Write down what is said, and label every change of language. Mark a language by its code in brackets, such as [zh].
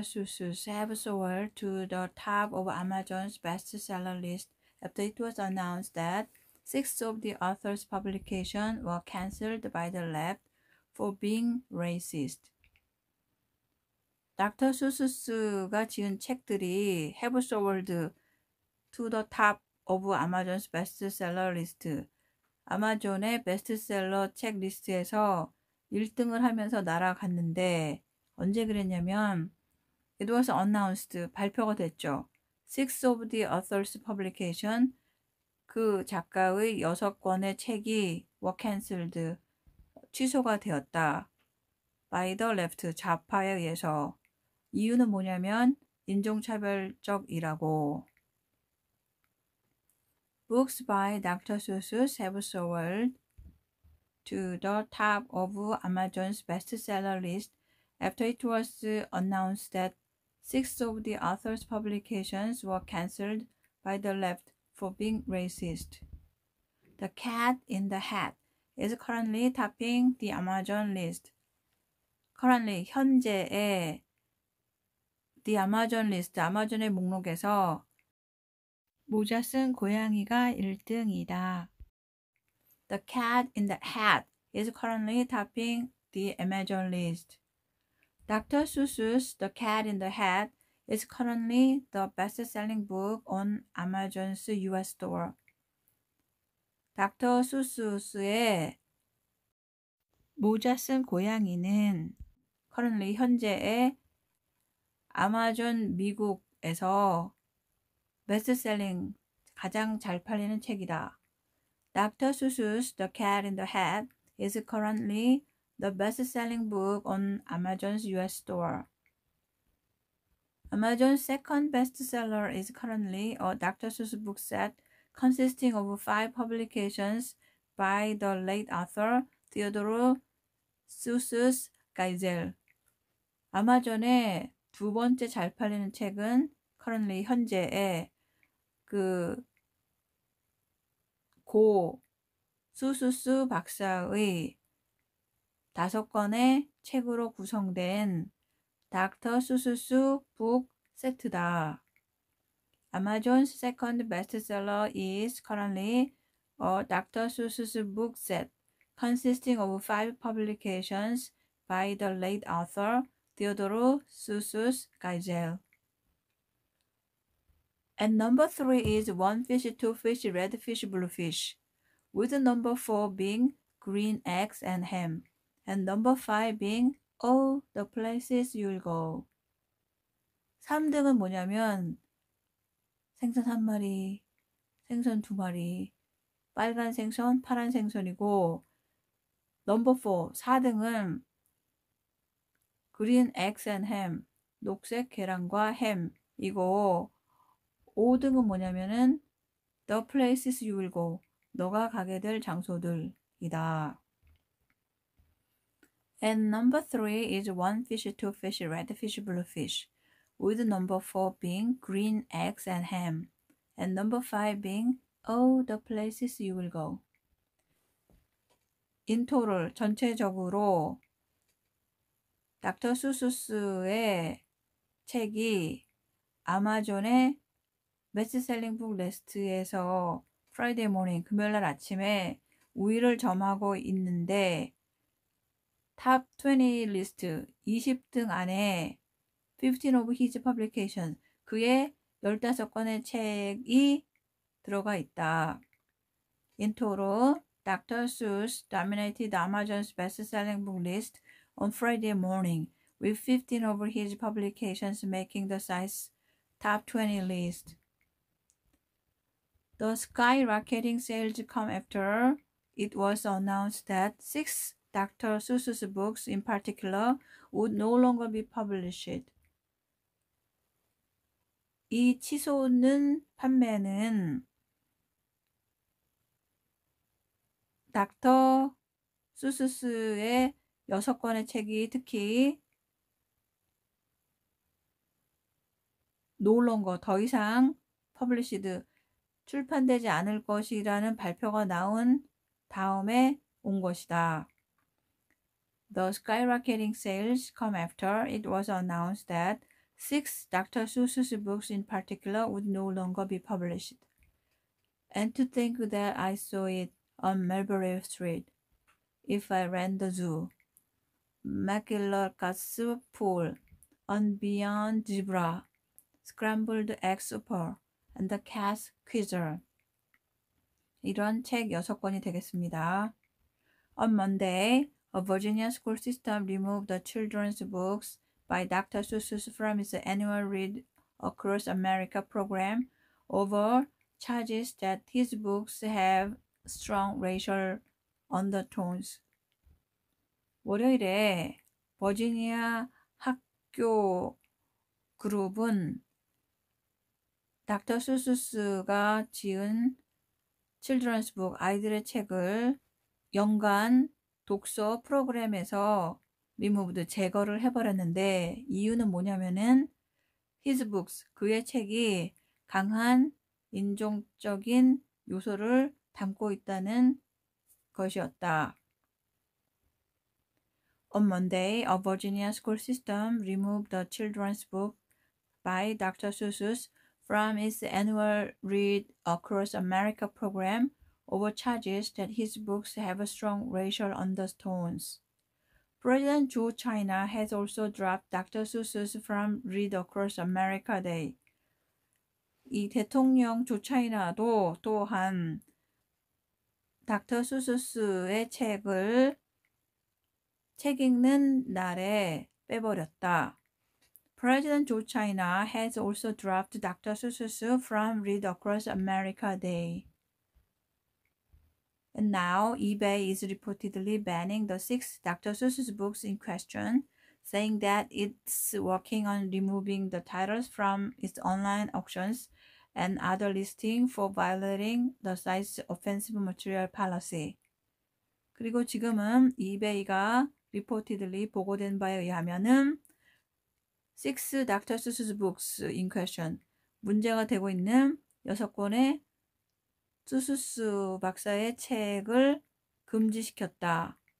[en] Seuss have soared to the top of Amazon's bestseller list after it was announced that 6 of the author's publications were cancelled by the left for being racist. [ko] 닥터 수스가 지은 책들이 [en] have soared to the top of Amazon's bestseller list. [ko] 아마존의 베스트셀러 책 리스트에서 1등을 하면서 날아갔는데 언제 그랬냐면 [en] it was announced, [ko] 발표가 됐죠. [en] 6 of the author's publication, [ko] 그 작가의 6권의 책이 [en] were cancelled, [ko] 취소가 되었다. [en] by the left, [ko] 좌파에 의해서. 이유는 뭐냐면 인종차별적이라고. [en] Books by Dr. Seuss have soared to the top of Amazon's bestseller list after it was announced that 6 of the author's publications were cancelled by the left for being racist. The Cat in the Hat is currently topping the Amazon list. [ko] Currently, 현재의 [en] The Amazon list, [ko] 아마존의 목록에서 모자 쓴 고양이가 1등이다. [en] The Cat in the Hat is currently topping the Amazon list. Dr. Seuss's The Cat in the Hat is currently the best-selling book on Amazon's US store. [ko] 닥터 수스의 모자 쓴 고양이는 currently 현재의 아마존 미국에서 베스트셀링, 가장 잘 팔리는 책이다. [en] Dr. Seuss's The Cat in the Hat is currently the best-selling book on Amazon's US store. Amazon's second bestseller is currently a Dr. Seuss book set consisting of 5 publications by the late author Theodore Seuss Geisel. [ko] 아마존의 두 번째 잘 팔리는 책은 currently 현재의 고 수수수 박사의 5권의 책으로 구성된 닥터 수수수 북 세트다. [en] Amazon's second bestseller is currently a Dr. Seuss book set consisting of 5 publications by the late author Theodore Seuss Geisel. And number 3 is One Fish, Two Fish, Red Fish, Blue Fish, with number 4 being Green Eggs and Ham, and number 5 being All the Places You'll Go. [ko] 3등은 뭐냐면 생선 1마리, 생선 2마리, 빨간 생선, 파란 생선이고, 넘버 4, 4등은 Green Eggs and Ham, 녹색 계란과 햄이고, 5등은 뭐냐면은 The Places You Will Go, 너가 가게 될 장소들이다. [en] And number 3 is One Fish, Two Fish, Red Fish, Blue Fish, with number 4 being Green Eggs and Ham, and number 5 being All the Places You Will Go. In total, [ko] 전체적으로 닥터 수스의 책이 아마존의 베스트셀링 북 리스트에서 프라이데이 모닝, 금요일날 아침에 우위를 점하고 있는데 top 20 리스트 20등 안에 [en] 15 of his publications [ko] 그의 15권의 책이 들어가 있다. [en] In total, Dr. Seuss dominated Amazon's best-selling book list on Friday morning, with 15 of his publications making the site's top 20 list. The skyrocketing sales come after it was announced that 6 Dr. Seuss's books in particular would no longer be published. [ko] 이 치솟는 판매는 닥터 수스의 6권의 책이 특히 [en] no longer [ko] 더 이상 published 출판되지 않을 것이라는 발표가 나온 다음에 온 것이다. [en] The skyrocketing sales come after it was announced that 6 Dr. Seuss's books in particular would no longer be published. And to think that I saw it on Mulberry Street, if I ran the zoo, McGillicuddy's Pool, on Beyond Zebra, Scrambled Egg Super, and the Cat's Quizzer. [ko] 이런 책 6권이 되겠습니다. [en] On Monday, a Virginia school system removed the children's books by Dr. Seuss from its annual Read Across America program over charges that his books have strong racial undertones. [ko] 월요일에 버지니아 학교 그룹은 닥터 수스가 지은 칠드런스 북 아이들의 책을 연간 독서 프로그램에서 리무브드 제거를 해버렸는데 이유는 뭐냐면은 [en] his books [ko] 그의 책이 강한 인종적인 요소를 담고 있다는 것이었다. [en] On Monday, a Virginia school system removed the children's book by Dr. Seuss from its annual Read Across America program over charges that his books have strong racial undertones. President Joe China has also dropped Dr. Seuss from Read Across America Day. [ko] 이 대통령 조 차이나도 또한 닥터 수스의 책을 책 읽는 날에 빼버렸다. [en] President Joe China has also dropped Dr. Seuss from Read Across America Day. And now eBay is reportedly banning the 6 Dr. Seuss books in question, saying that it's working on removing the titles from its online auctions and other listings for violating the site's offensive material policy. [ko] 그리고 지금은 eBay가 reportedly 보고된 바에 의하면은 6 Dr. [en] Seuss books in question [ko] 문제가 되고 있는 6권의 수수스 박사의 책을 금지시켰다.